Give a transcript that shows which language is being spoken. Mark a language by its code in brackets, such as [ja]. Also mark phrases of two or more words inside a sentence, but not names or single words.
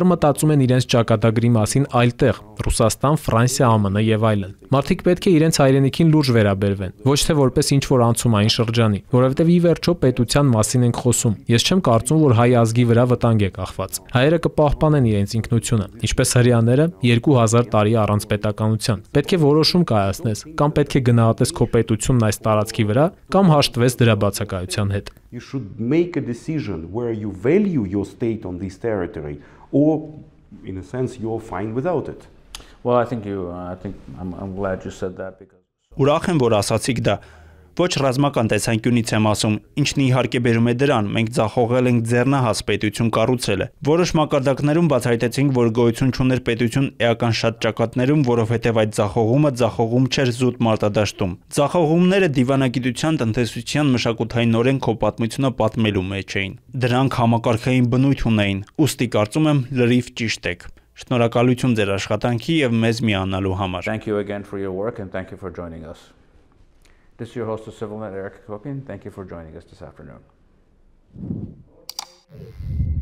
[hy] մտածում են իրենց ճակատագրի մասին այլ տեղ՝ Ռուսաստան, Ֆրանսիա, ԱՄՆ եւ այլն։ Մարդիկ պետք է իրենց հայրենիքին լուրջ վերաբերվեն, ոչ թե որպես ինչ-որ անցումային շրջանի, որովհետեւ ի վերջո պետության մասին ենք խոսում։ Ես չեմ կարծում, որ հայ ազգի վրա վտանգ է կախված։ Հայերը կպահպանեն իրենց ինքնությունը, ինչպես հրեաները 2000 տարի առանց պետականության։ Պետք է որոշում կայացնես, կամ պետք է գնահատես քո պետությունն այս տարածքի վրա, կամ հաշտվես դրա բացակայության հետ։ [en] You should make a decision where you value your state on this territory, or in a sense you're fine without it. Well, I think I'm glad you said that because. [hy] Ուրախ եմ, որ ասացիք դա։ Ոչ ռազմական տեսանկյունից եմ ասում, ինչն իհարկե բերում է դրան, մենք ձախողել ենք ձեռնահաս պետություն կառուցելը։ Որոշ մակարդակներում բացահայտեցինք, որ գոյություն չուներ պետություն էական շատ ճակատներում, որովհետև այդ ձախողումը ձախողում չէր զուտ մարտադաշտում։ Ձախողումները դիվանագիտության, տնտեսության, մշակութայինորեն քո պատմությունը պատմելու մեջ էին։ Դրանք համակարգային բնույթ ունեին, ուստի կարծում եմ լրիվ ճիշտ եք։ Շնորհակալություն ձեր աշխատանքի եւ մեզ միանալու համար։ [en] Thank you again for your work and thank you for joining us. This is your host of CivilNet, Eric Kokian. Thank you for joining us this afternoon.